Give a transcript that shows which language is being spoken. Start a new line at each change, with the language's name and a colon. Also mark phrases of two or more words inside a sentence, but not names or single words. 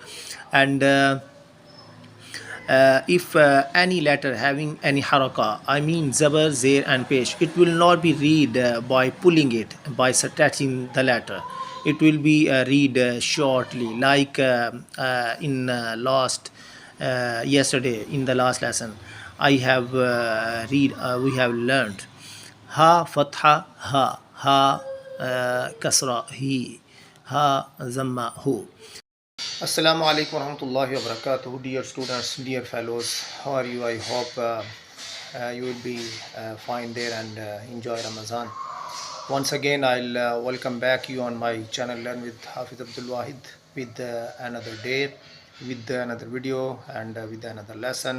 English: And if any letter having any haraka, I mean Zber, Zer and Pesh, it will not be read by pulling it, by stretching the letter. It will be read shortly, like in last yesterday in the last lesson I have we have learned ha fatha ha kasra hi, ha zamma hu.
Arabic: السلام عليكم ورحمة الله وبركاته.
English: Dear students, dear fellows, how are you? I hope you will be fine there and enjoy Ramadan. Once again, I'll welcome back you on my channel Learn with Hafiz Abdul Wahid, with another day, with another video, and with another lesson.